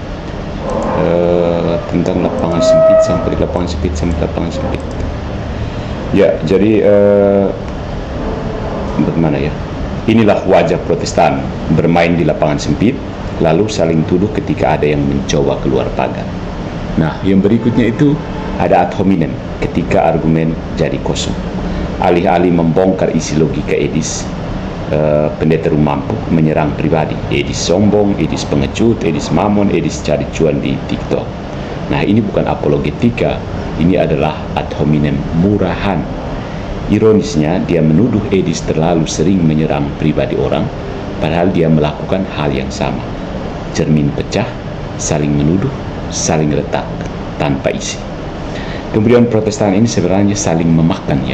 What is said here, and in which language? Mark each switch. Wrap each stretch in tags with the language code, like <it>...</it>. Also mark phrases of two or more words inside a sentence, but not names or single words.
<id>Tentang lapangan sempit sampai lapangan sempit. Ya, jadi bagaimana ya? Inilah wajah Protestan bermain di lapangan sempit, lalu saling tuduh ketika ada yang mencoba keluar pagar. Nah, yang berikutnya itu ada</id> <la>ad hominem</la> <id>ketika argumen jadi kosong. Alih-alih membongkar isi logika Edis, pendeta Rumampu menyerang pribadi. Edis sombong, Edis pengecut, Edis mamon, Edis cari cuan di TikTok. Nah, ini bukan apologetika, ini adalah</id> <la>ad hominem</la> <id>murahan. Ironisnya, dia menuduh Edis terlalu sering menyerang pribadi orang, padahal dia melakukan hal yang sama. Cermin pecah, saling menuduh, saling retak, tanpa isi. Kemudian Protestan ini sebenarnya saling memakan ya.</id>